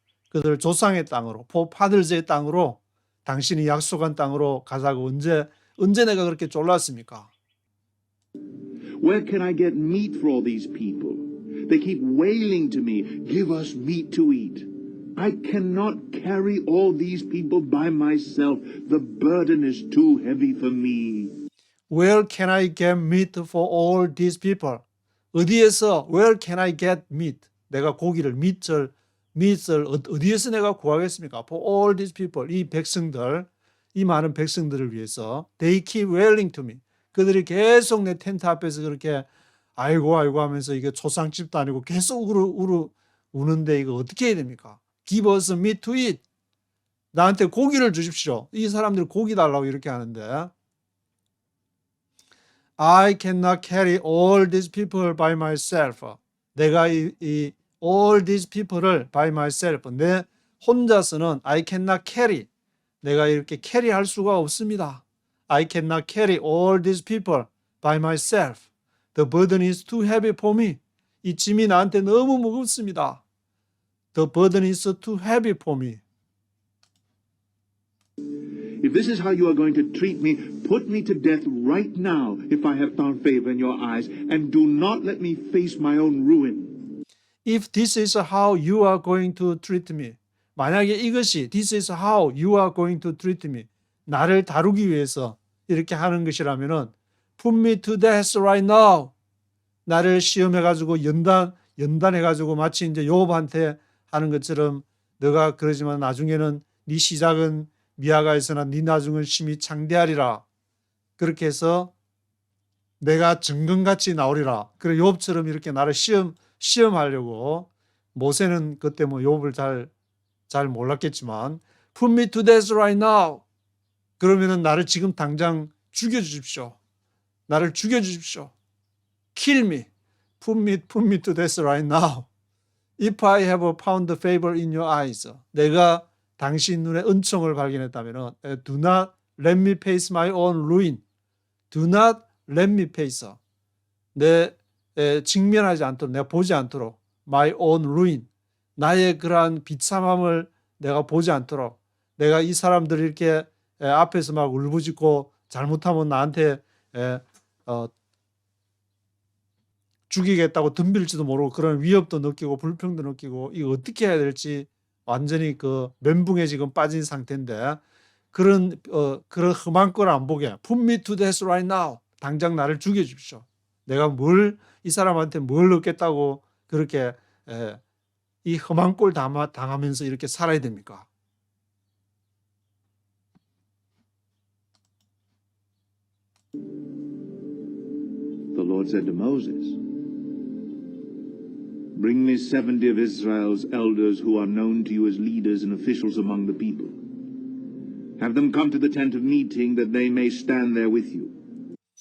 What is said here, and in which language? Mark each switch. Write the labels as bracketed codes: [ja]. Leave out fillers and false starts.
[ko] 그들 조상의 땅으로 forefathers의 땅으로 당신이 약속한 땅으로 가자고 언제 내가 그렇게 졸랐습니까? [en] Where can I get meat for all these people? They keep wailing to me, "Give us meat to eat." I cannot carry all these people by myself. The burden is too heavy for me. Where can I get meat for all these people? [ko] 어디에서 [en] where can I get meat? [ko] 내가 고기를 밑을 어디에서 내가 구하겠습니까? [en] For all these people, [ko] 이 백성들, 이 많은 백성들을 위해서 [en] they keep wailing to me. [ko] 그들이 계속 내 텐트 앞에서 그렇게 아이고 아이고 하면서 이게 초상집도 아니고 계속 우는데 이거 어떻게 해야 됩니까? [en] Give us meat to eat. [ko] 나한테 고기를 주십시오. 이 사람들 고기 달라고 이렇게 하는데 [en] I cannot carry all these people by myself. [ko] 내가 이 [en] all these people을 by myself. [ko] 내 혼자서는 [en] I cannot carry. [ko] 내가 이렇게 캐리할 수가 없습니다. [en] I cannot carry all these people by myself. The burden is too heavy for me. [ko] 이 짐이 나한테 너무 무겁습니다. [en] The burden is too heavy for me. If this is how you are going to treat me, put me to death right now if I have found favor in your eyes, and do not let me face my own ruin. If this is how you are going to treat me. [ko] 만약에 이것이 [en] this is how you are going to treat me. [ko] 나를 다루기 위해서 이렇게 하는 것이라면은 [en] put me to death right now. [ko] 나를 시험해가지고 연단해가지고 마치 이제 욥한테 하는 것처럼 너가 그러지만 나중에는 네 시작은 미아가에서나 네 나중은 심히 창대하리라. 그렇게 해서 내가 증거같이 나오리라. 그래 욥처럼 이렇게 나를 시험하려고 모세는 그때 뭐 욥을 잘 몰랐겠지만 [en] put me to death right now. [ko] 그러면은 나를 지금 당장 죽여주십시오. 나를 죽여주십시오. [en] Kill me. Put me to death right now. If I have found favor in your eyes. [ko] 내가 당신 눈에 은총을 발견했다면 [en] do not let me face my own ruin. Do not let me face. [ko] 직면하지 않도록 내가 보지 않도록 [en] my own ruin. [ko] 나의 그러한 비참함을 내가 보지 않도록 내가 이 사람들이 이렇게 앞에서 막 울부짖고 잘못하면 나한테 죽이겠다고 덤빌지도 모르고 그런 위협도 느끼고 불평도 느끼고 이거 어떻게 해야 될지 완전히 그 멘붕에 지금 빠진 상태인데 그런 험한 걸 안 보게 [en] put me to death right now. [ko] 당장 나를 죽여주십시오. 내가 이 사람한테 뭘 얻겠다고 그렇게 이 험한 꼴 당하면서 이렇게 살아야 됩니까? [en] The Lord said to Moses, Bring me 70 of Israel's elders who are known to you as leaders and officials among the people. Have them come to the tent of meeting that they may stand there with you.